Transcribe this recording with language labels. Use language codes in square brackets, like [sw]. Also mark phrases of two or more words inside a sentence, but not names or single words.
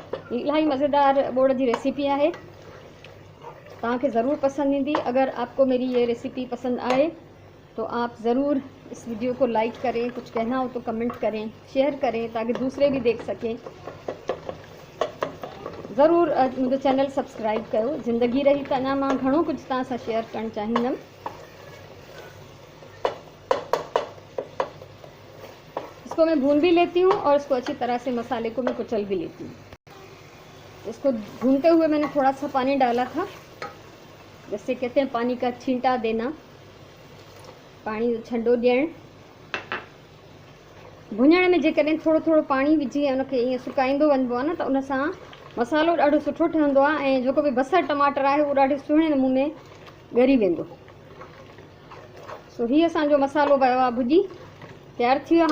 [sd] इलाही मज़ेदार बोड़ जी रेसिपी है, तव्हांखे ज़रूर पसंद ईंदी। [ur] اگر آپ کو میری یہ ریسیپی پسند آئے تو آپ ضرور اس ویڈیو کو لائک کریں، کچھ کہنا ہو تو کمنٹ کریں، شیئر کریں تاکہ دوسرے بھی دیکھ سکیں. ضرور مجھے [en] channel subscribe [ur] کرو. [sd] ज़िंदगी रही त अञा मां घणो कुछ तव्हां सां शेयर करणु चाहींदमि। [ur] اس کو میں بھون بھی لیتی ہوں اور اس کو اچھی طرح سے مسالے کو میں کچل بھی لیتی ہوں. اس کو بھونتے ہوئے میں نے تھوڑا سا پانی ڈالا تھا، جیسے کہتے ہیں پانی کا چھینٹا دینا, [sd] पानी जो छंडो ॾियणु। भुञण में जेकॾहिं थोरो थोरो पाणी विझी उनखे ईअं सुकाईंदो वञिबो आहे न त उन सां मसालो ॾाढो सुठो ठहंदो आहे ऐं जेको बि बसर टमाटर आहे उहो ॾाढे सुहिणे नमूने ॻरी वेंदो। सो हीअ असांजो मसालो वियो आहे भुॼी तैयार थी वियो।